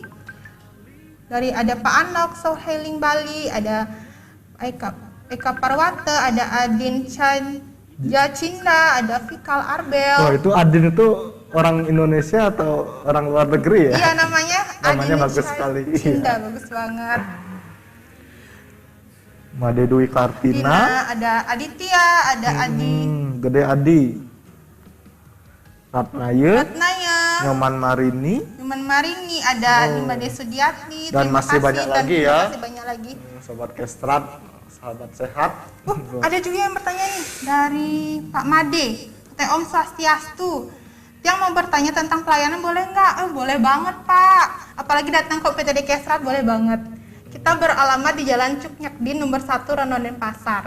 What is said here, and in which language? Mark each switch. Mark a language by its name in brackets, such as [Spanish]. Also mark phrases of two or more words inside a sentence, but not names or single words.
[Indonesian] Dari ada Pak Anok, So Healing Bali, ada Eka Parwata, ada Adin Jacinda, ada Fikal Arbel. Oh, itu Adin itu orang Indonesia atau orang luar negeri ya? Iya, namanya Adin bagus sekali. Jacinda, bagus banget. Made Dwi Kartina, ada Aditya, ada Adi, Gede Adi, Ratnaya, Nyoman Marini, ada Nimade Sudiatni, dan masih banyak lagi ya. Masih banyak lagi. Sobat Kestrat, sahabat sehat. Ada juga yang bertanya nih dari Pak Made, Teh [Balinese] Om Swastiastu. [Indonesian] Yang mau bertanya tentang pelayanan boleh nggak? Boleh banget Pak. Apalagi datang ke UPTD Kesrat boleh banget. Kita beralamat di Jalan Cuknyakdin nomor 1 Rano Denpasar.